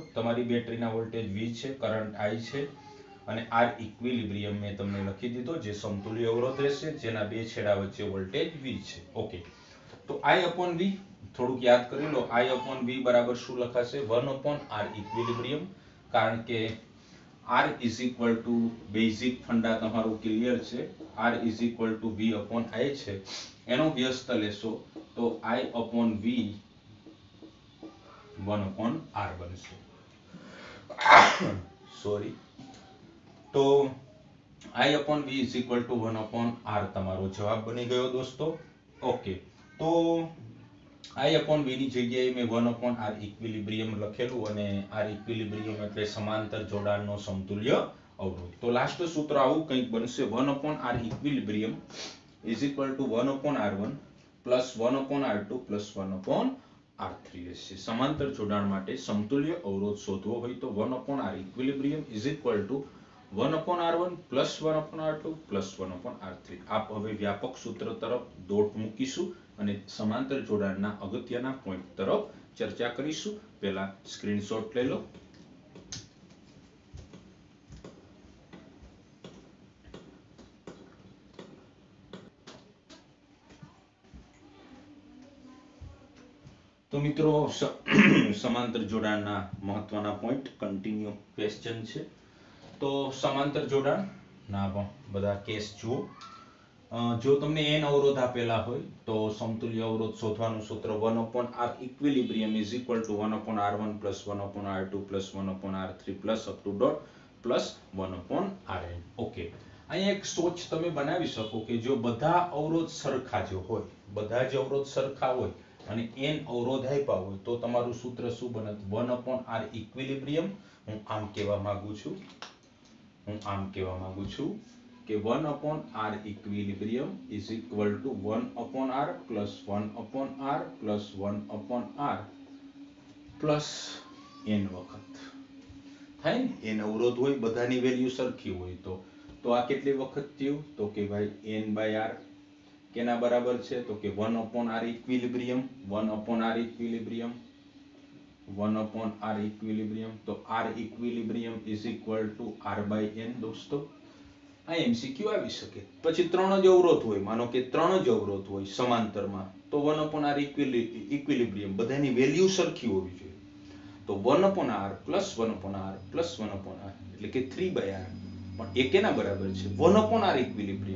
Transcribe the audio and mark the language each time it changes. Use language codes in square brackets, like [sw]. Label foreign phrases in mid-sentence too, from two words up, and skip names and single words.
[gu] તમારી બેટરીના વોલ્ટેજ V છે, કરંટ I છે અને R ઇક્વિલિબ્રિયમ મેં તમને લખી દીધો જે સમતુલ્ય અવરોધ રહેશે જેના બે છેડા વચ્ચે વોલ્ટેજ V છે. ઓકે, તો [en] I upon V [gu] થોડુંક યાદ કરી લો. [en] I upon V [gu] બરાબર શું લખાશે [en] 1 upon R [gu] ઇક્વિલિબ્રિયમ, કારણ કે [en] R is equal to [gu] બેઝિક ફંડા તમારું ક્લિયર છે. [en] R is equal to V upon I [gu] છે, એનો વ્યસ્ત લેશો તો [en] I upon V 1 upon R [gu] બનશે. સોરી, તો [en] I upon V is equal to 1 upon R [gu] તમારો જવાબ બની ગયો દોસ્તો. ઓકે, તો [en] I upon V [gu] ની જગ્યાએ મેં [en] 1 upon R [gu] ઇક્વિલિબ્રિયમ લખેલું અને R ઇક્વિલિબ્રિયમ એટલે સમાંતર જોડાણનો સમતુલ્ય અવરોધ. તો લાસ્ટ સૂત્ર આવું કંઈક બનશે [en] 1 upon R ઇક્વિલિબ્રિયમ is equal to 1 upon R1 plus 1 upon R2 plus 1 upon R3 રહેશે. [gu] સમાંતર જોડાણ માટે સમતુલ્ય અવરોધ શોધવો હોય તો [en] 1 upon R ઇક્વિલિબ્રિયમ is equal to 1 upon R1 plus 1 upon R2 plus 1 upon R3. [gu] આપ હવે વ્યાપક સૂત્ર તરફ દોટ મૂકીશું અને સમાંતર જોડાણના અગત્યના પોઈન્ટ તરફ ચર્ચા કરીશું. પહેલા સ્ક્રીનશોટ લઈ લો. તો મિત્રો સમાંતર જોડાણના મહત્વના પોઈન્ટ [en] continue question [gu] છે. તો સમાંતર જોડાણ ના બધા કેસ જુઓ. જો તમને n અવરોધ આપેલા હોય તો સમતુલ્ય અવરોધ શોધવાનું સૂત્ર [en] 1 upon R equilibrium is equal to 1 upon R1 plus 1 upon R2 plus 1 upon R3 plus up to dot plus 1 upon Rn. [gu] ઓકે, અહીંયા એક સોચ તમે બનાવી શકો કે જો બધા અવરોધ સરખા જ હોય, બધા જ અવરોધ સરખા હોય અને n અવરોધ આપ્યા હોય તો તમારું સૂત્ર શું બને [en] 1 upon R equilibrium. [gu] હું આમ કહેવા માંગુ છું કે [en] 1 upon R equilibrium is equal to 1 upon R plus 1 upon R plus 1 upon R plus n [gu] વખત થાય ને. n અવરોધ હોય બધાની વેલ્યુ સરખી હોય તો આ કેટલી વખત થયું તો કે ભાઈ [en] n by R [gu] કેના બરાબર છે તો કે [en] 1 upon R equilibrium 1 upon R equilibrium 1 upon R equilibrium. તો R equilibrium is equal to R by n દોસ્તો. [gu] આ એમસીક્યુ આવી શકે. પછી 3 જ અવરોધ હોય, માનો કે 3 જ અવરોધ હોય સમાંતરમાં, તો 1/r ઇક્વિલિબ્રિયમ બધાની વેલ્યુ સરખી હોવી જોઈએ. તો 1/r + 1/r + 1/r એટલે કે 3/r. પણ એ કેના બરાબર છે? 1/r ઇક્વિલિબ્રિયમ.